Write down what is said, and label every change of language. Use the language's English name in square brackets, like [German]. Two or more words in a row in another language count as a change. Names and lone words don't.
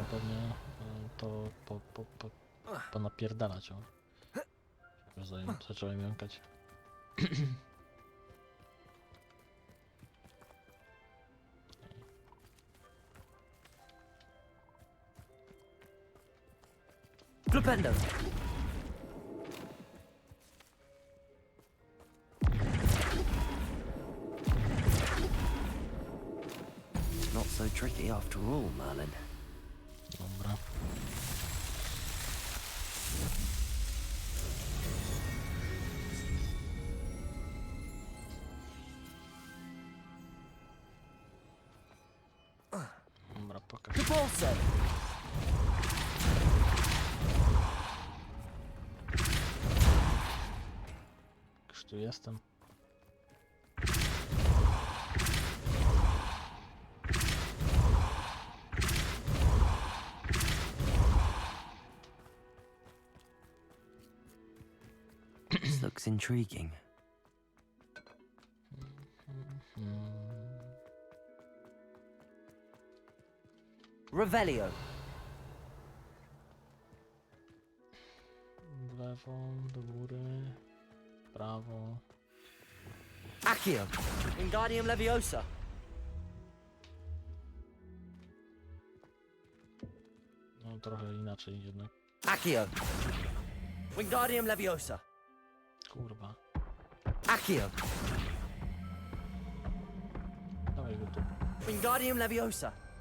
[Polish] pewnie to ponapierdalać, o. Zacząłem jąkać. Flipendo! [English] Not so tricky after all, Merlin. [Polish] Dobra. Dobra, pokaż. Depulso! Już tu jestem. [English] This looks intriguing. [Polish] Revelio! W lewo, do góry, w prawo. Accio! Wingardium Leviosa! No trochę inaczej jednak. Accio! Wingardium Leviosa! Kurwa. Accio! Dawaj go tu. Wingardium Leviosa!